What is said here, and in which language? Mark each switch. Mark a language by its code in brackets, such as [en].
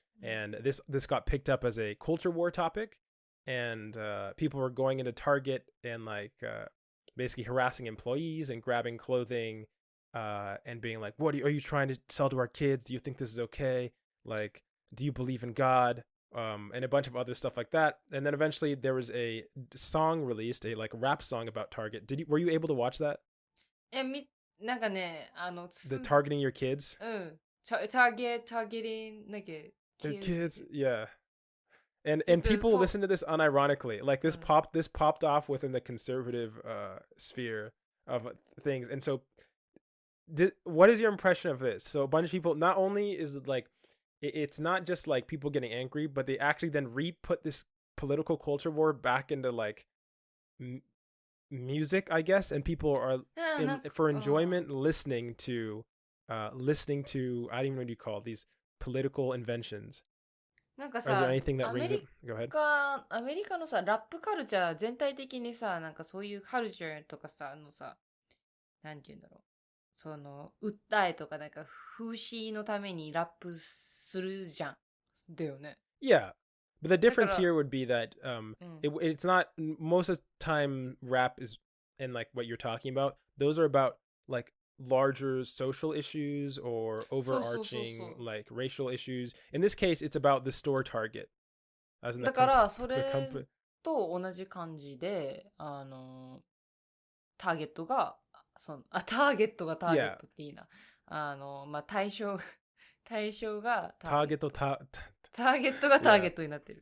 [en] And this got picked up as a culture war topic, and people were going into Target and like basically harassing employees and grabbing clothing, and being like, "What are you trying to sell to our kids? Do you think this is okay? Like, do you believe in God?" And a bunch of other stuff like that. And then eventually there was a song released, a like rap song about Target. Were you able to watch that? [ja] なんかね、 [en] The targeting your kids? [ja] うん。 targeting, なんか、 [en] Their kids. kids, yeah. And people listen to this unironically. Like this popped off within the conservative sphere of things. And so what is your impression of this? So a bunch of people, not only is it like it's not just like people getting angry, but they actually then re-put this political culture war back into like music, I guess, and people are for enjoyment listening to I don't even know what you call it, these political inventions. [ja] なんか [en] Or is there [ja] さ、 [en] anything that rings it? Go ahead. [ja] アメリカのさ、ラップカルチャー全体的にさ、なんかそういうカルチャーとかさ、なんて言うんだろう。その、訴えとかなんか風刺のためにラップするじゃん。だよね。 [en] Yeah. But the difference here would be that it's not, most of the time rap is, and like what you're talking about, those are about like larger social issues or overarching like racial issues. In this case, it's about the store Target. [ja] だからそれと同じ感じで、ターゲットがターゲットっていいな。まあ、対象がターゲットがターゲットになってる。